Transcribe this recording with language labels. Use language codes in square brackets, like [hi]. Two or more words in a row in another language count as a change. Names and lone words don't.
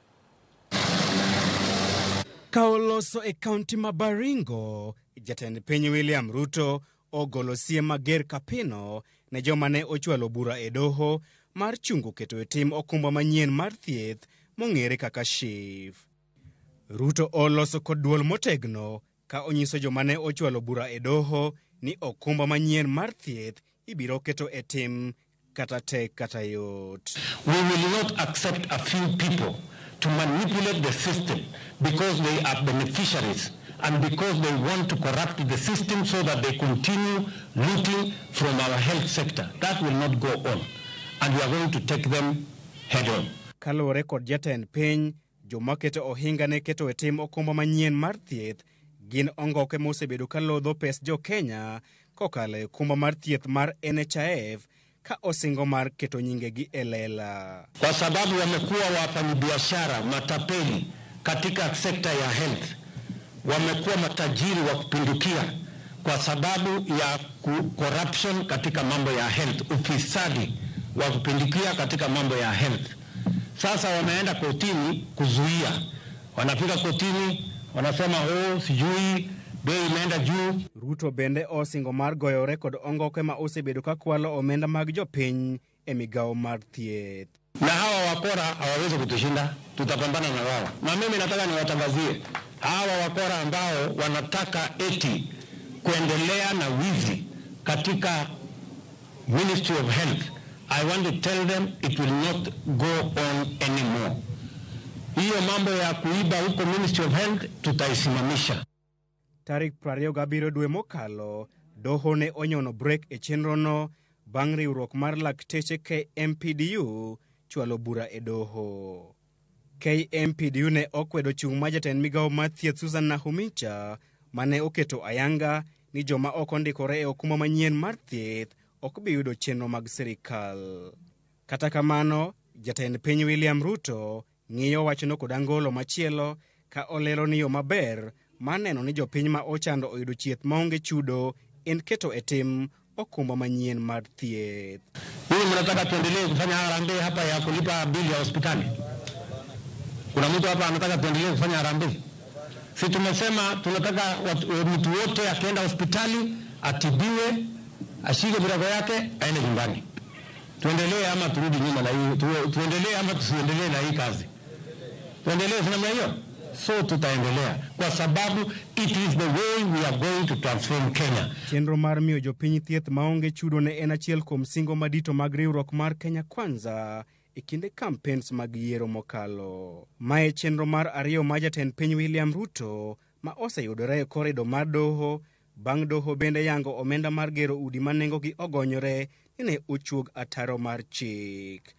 [luo] Ka oloso e kaunti ma Baringo, jatend piny William Ruto ogolo siem mager kapino ne joma ne ochwalo bura e doho mar chungo keto e tim okumba manyien mar thieth mong'ere kaka SHIF. Ruto oloso kod duol motegno ka onyiso joma ne ochwalo bura e doho ni okumba manyien mar thieth ibiro keto e tim kata tek kata yot. [en] We will not accept a few people to manipulate the system because they are beneficiaries and because they want to corrupt the system so that they continue looting from our health sector. That will not go on, and we are going to take them head on. [luo] Kalore kod jatend piny, joma keto ohinga ne keto e tim okumba manyien mar thieth gin ongoke mosebedo kalodho pes jo Kenya kokalo e okumba mar thieth mar NHIF ka osingo mar keto nyingegi e lela. [sw] Kwa sababu wamekuwa wafanyabiashara matapeli katika sekta ya health, wamekuwa matajiri wa kupindukia kwa sababu ya corruption katika mambo ya health, ufisadi wa kupindukia katika mambo ya health. Sasa wameenda kotini kuzuia, wanafika kotini wanasema sijui bei imeenda juu. [luo] Ruto bende osingo mar goyore kod ongoke ma osebedo ka kwalo omenda mag jopiny e migawo mar thieth. [sw] Na hawa wakora hawawezi kutushinda, tutapambana na wao. Na mimi nataka niwatangazie hawa wakora ambao wanataka eti kuendelea na wizi katika Ministry of Health. [en] I want to tell them it will not go on anymore. [sw] Hiyo mambo ya kuiba huko Ministry of Health tutaisimamisha. [luo] Tarik 27 dwe mokalo, doho ne onyono break e chenrono bang' riwruok mar lakteche KMPDU chwalo bura e doho. KMPDU ne okwedo chung' ma jatend migawo mar thieth Susan Nahumicha mane oketo ayanga ni joma ok ondikore e okumba manyien mar thieth ok bi yudo chenro mag sirikal. Kata kamano, jatend piny William Ruto ng'iyo wachno kod angolo machielo ka olero ni yo maber maneno ni jopiny ma ochando oyudo chieth maonge chudo en keto e tim okumba manyien mar thieth. [sw] Hii mnataka tuendelee kufanya harambee hapa ya kulipa bili ya hospitali? Kuna mtu hapa anataka tuendelee kufanya harambee? Si tumesema tunataka mtu wote akienda hospitali atibiwe, ashike virago yake, aende nyumbani. Tuendelee ama turudi nyuma na hii? Tuendelee ama tusiendelee na hii kazi? Tuendelee namna hiyo? So tutaendelea kwa sababu [en] it is the way we are going to transform Kenya. [luo] Chenro mar miyo jopiny thieth maonge chudo ne en achiel kuom singo madito mag riwruok mar Kenya Kwanza e kinde campaigns mag yiero mokalo. Mae chenro mar ariyo ma jatend piny William Ruto ma oseyudore e korido mar doho bang' doho bende yango omenda mar gero udi ma nengogi ogonyore ni ne ochuog ataro mar chik.